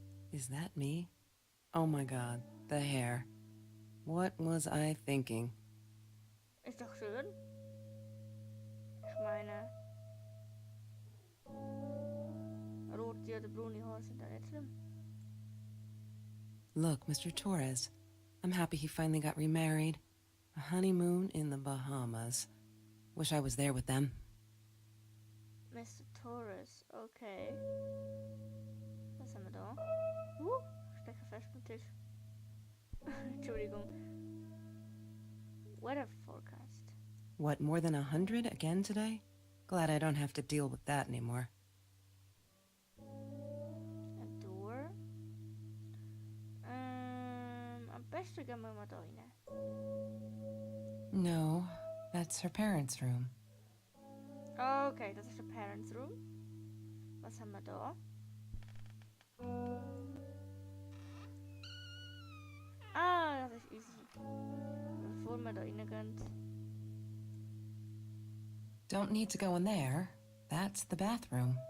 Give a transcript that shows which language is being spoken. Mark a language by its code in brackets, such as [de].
[en] Is that me? Oh my god, the hair. What was I thinking? [de] Ist doch schön. Ich meine, rote oder braune Haare sind da nicht schlimm. [en] Look, Mr. Torres. I'm happy he finally got remarried. A honeymoon in the Bahamas. Wish I was there with them. [de] Mr. Torres, okay. Was haben wir da? Stecke fest am Tisch. Entschuldigung. [en] Weather forecast. What, more than 100 again today? Glad I don't have to deal with that anymore. A door. [de] Am besten gehen wir mal da rein. [en] No, that's her parents' room. [de] Okay, das ist der [en] Parents Room. [de] Was haben wir da? Ah, das ist easy. Bevor wir da reingehen. [en] Don't need to go in there. That's the bathroom.